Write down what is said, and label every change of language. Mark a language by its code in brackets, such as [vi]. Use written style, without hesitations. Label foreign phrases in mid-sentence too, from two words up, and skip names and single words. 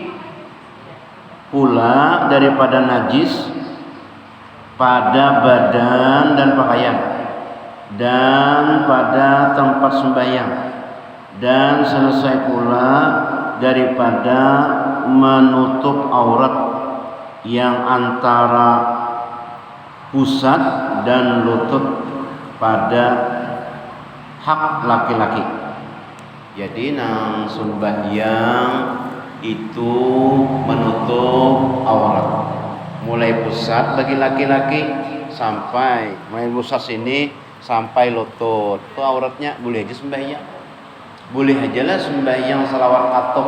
[id] pula daripada najis pada badan dan pakaian dan pada tempat sembahyang, dan selesai pula daripada menutup aurat yang antara pusat dan lutut pada hak laki-laki. Jadi nang sembahyang itu menutup aurat mulai pusat bagi laki-laki sampai mulai pusat sini sampai lutut. Itu auratnya boleh aja sembahyang. Boleh aja lah sembahyang salawat katok.